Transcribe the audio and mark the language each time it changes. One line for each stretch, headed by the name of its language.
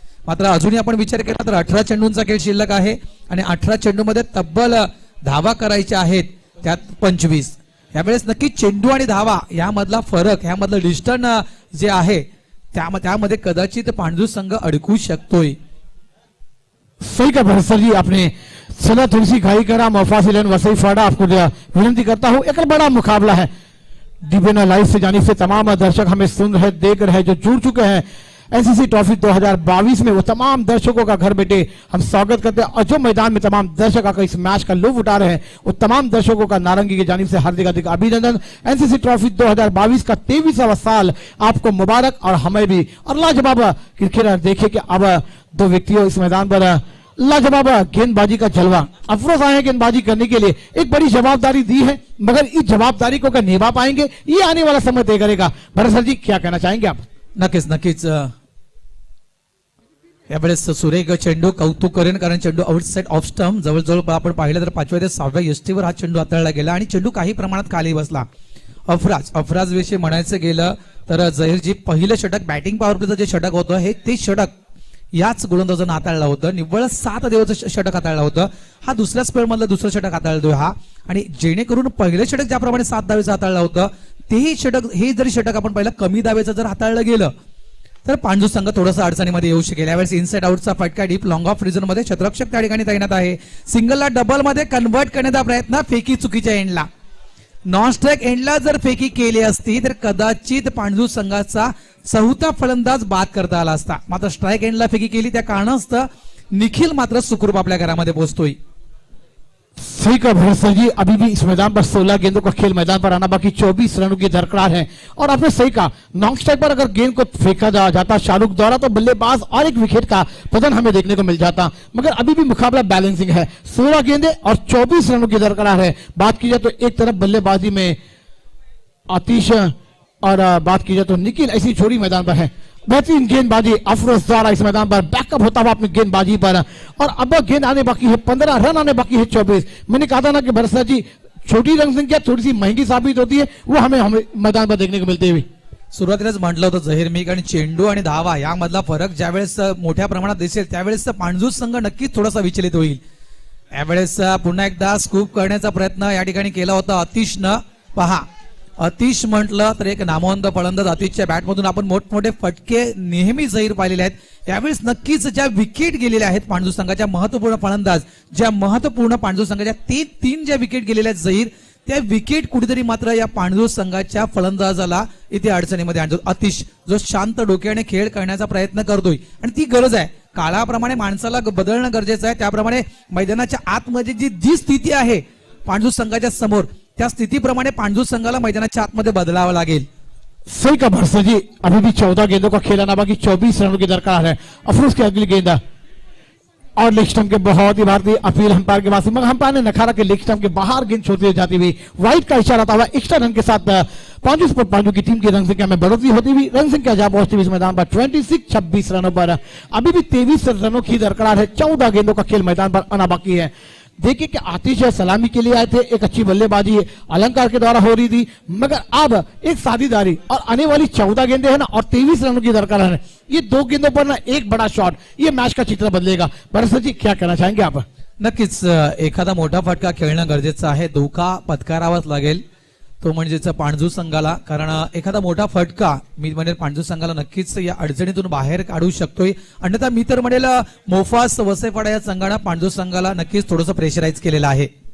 Marathi: मात्र अजूनही आपण विचार केला तर 18 चेंडूंचा खेळ शिल्लक आहे आणि 18 चेंडूमध्ये तब्बल धावा करायच्या आहेत, त्यात 25. यावेळेस नक्की चेंडू आणि धावा यामधला फरक, यामधलं डिस्टन्स जे आहे त्यामध्ये कदाचित पांढरू संघ अडकू शकतोय.
Hindi: सही का भरसर जी, आपने चला थोड़ी सी घाई करा। मुफासिल वसई फाड़ा आपको विनती करता हूं, एक बड़ा मुकाबला है। डिबेना लाइव से जानिब से तमाम दर्शक हमें सुन रहे, देख रहे, जो जुड़ चुके हैं एनसीसी ट्रॉफी 2022 में, वो तमाम दर्शकों का घर बैठे हम स्वागत करते हैं। और जो मैदान में तमाम दर्शक आकर इस मैच का लुत्फ उठा रहे हैं, वो तमाम दर्शकों का नारंगी की जानिब से हार्दिक हार्दिक अभिनंदन। एनसीसी ट्रॉफी 2022 का 23वां साल आपको मुबारक और हमें भी। और लाजवाब क्रिकेटर देखिए कि अब 2 व्यक्तियों इस मैदान पर लाजवाब गेंदबाजी का जलवा। अफरोज आए हैं गेंदबाजी करने के लिए, एक बड़ी जवाबदारी दी है, मगर इस जवाबदारी को क्या निभा पाएंगे ये आने वाला समय तय करेगा। भरसर जी क्या कहना चाहेंगे आप?
Marathi: नक्कीच यावेळेस सुरेख चेंडू कौतुक करेन, कारण चेंडू आउटसाइड ऑफ स्टंप जवळजवळ आपण पाहिलं तर 5व्या ते 6व्या यष्टीवर हा चेंडू हाताळला गेला आणि चेंडू काही प्रमाणात खाली बसला. अफराज विषयी म्हणायचं गेलं तर झहीरजी पहिलं षटक बॅटिंग पॉवर प्लेचं जे षटक होतं हे ते षटक याच गोलंदाजानं हाताळलं होतं. निव्वळ 7 धावेचं षटक हाताळलं होतं. हा दुसऱ्या स्पेल मधलं दुसरं षटक हाताळतोय हा. आणि जेणेकरून पहिलं षटक ज्याप्रमाणे 7 धावेचं हाताळलं होतं तेही षटक, हे जरी षटक आपण पहिलं कमी धावेचं जर हाताळलं गेलं तर पांढरू संघ थोडंसं अडचणीमध्ये येऊ शकेल. यावेळेस इनसाइड आउटचा फटका डीप लॉंग ऑफ रिझन मध्ये क्षेत्ररक्षक त्या ठिकाणी तैनात आहे. सिंगलला डबल मध्ये कन्वर्ट करण्याचा प्रयत्न, फेकी चुकीच्या एंडला, नॉन स्ट्राइक एंडला जर फेकी केली असती तर कदाचित पांढरू संघाचा 4था फलंदाज बाद करता आला असता. मात्र स्ट्राइक एंडला फेकी केली, त्या कारणास्तव निखिल मात्र सुखरूप आपल्या घरामध्ये पोहोचतोय.
Hindi: सही का भरसर जी, अभी भी इस मैदान पर 16 गेंदों का खेल मैदान पर आना बाकी, 24 रनों की दरकार है। और आपने सही कहा, नॉन स्ट्राइक पर अगर गेंद को फेंका जाता शाहरुख द्वारा तो बल्लेबाज और एक विकेट का पतन हमें देखने को मिल जाता, मगर अभी भी मुकाबला बैलेंसिंग है। 16 गेंदें और 24 रनों की दरकार है। बात की जाए तो एक तरफ बल्लेबाजी में आतिश और बात की जाए तो निखिल, ऐसी जोड़ी मैदान पर है। बेहतरीन गेंदबाजी अफरोज द्वारा इस मैदान पर बैकअप होता हुआ अपनी गेंदबाजी पर। और अब गेंद आने बाकी है 15, रन आने बाकी है 24। मैंने कहा था ना कि भरसर जी छोटी रन संख्या थोड़ी सी महंगी साबित होती है, वो हमें मैदान पर देखने को मिलते हुए।
Marathi: सुरुवातीलाच म्हटलं होतं झहीर मी, कारण चेंडू आणि धावा यामधला फरक ज्यावेळेस मोठ्या प्रमाणात दिसेल त्यावेळेस पांढरू संघ नक्कीच थोडासा विचलित होईल. यावेळेस पुन्हा एकदा स्कूप करण्याचा प्रयत्न या ठिकाणी केला होता अतिशनं. पहा, अतिश म्हटलं तर एक नामवंत फलंदाज, अतिशच्या बॅटमधून आपण मोठमोठे फटके नेहमी झहीर पाहिलेले आहेत. यावेळेस नक्कीच ज्या विकेट गेलेल्या आहेत पांढरू संघाच्या महत्वपूर्ण फलंदाज, ज्या महत्वपूर्ण पांढरू संघाच्या 3 ज्या विकेट गेलेल्या आहेत झहीर, त्या विकेट कुठेतरी मात्र या पांढरू संघाच्या फलंदाजाला इथे अडचणीमध्ये आणतो. अतिश जो शांत डोक्याने खेळ करण्याचा प्रयत्न करतोय आणि ती गरज आहे. काळाप्रमाणे माणसाला बदलणं गरजेचं आहे, त्याप्रमाणे मैदानाच्या आतमध्ये जी स्थिती आहे पांढरू संघाच्या समोर, त्या स्थितीप्रमाणे पांढरू संघाला मैदानाच्या आतमध्ये बदलावं लागेल.
Hindi: सही का भरसा जी, अभी भी 14 गेंदों का खेल आना बाकी, 24 रनों की दरकार है। अफरोज की अगली गेंद और लेग स्टंप के बहुत ही भारतीय अपील अंपायर के पास, मगर अंपायर ने नकारा के लेग स्टंप के बाहर गेंद छोड़ती जाती हुई वाइड का इशारा था हुआ। एक्स्ट्रा रन के साथ पांचू स्पोर्ट पांचू की टीम की रन संख्या में बढ़ोतरी होती हुई रन संख्या जा पहुंचती हुई इस मैदान पर 26 रनों पर। अभी भी 23 रनों की दरकार है, 14 गेंदों का खेल मैदान पर आना बाकी है। देखिए कि आतिश सलामी के लिए आए थे, एक अच्छी बल्लेबाजी अलंकार के द्वारा हो रही थी, मगर अब एक साझेदारी और आने वाली 14 गेंदें हैं ना और 23 रनों की दरकार है। ये 2 गेंदों पर ना एक बड़ा शॉट ये मैच का चित्र बदलेगा। बरसा जी क्या कहना चाहेंगे आप?
Marathi: नक्कीच एखादा मोठा फटका खेळणं गरजेचं आहे, धोका पत्करावाच लागेल तो म्हणजेच पाणजू संघाला, कारण एखादा मोठा फटका मी म्हणेल पाणजू संघाला नक्कीच या अडचणीतून बाहेर काढू शकतोय. अन्यथा मी तर म्हणेल मोफास वसईपाडा या संघानं पाणजू संघाला नक्कीच थोडंसं प्रेशराईज केलेलं आहे.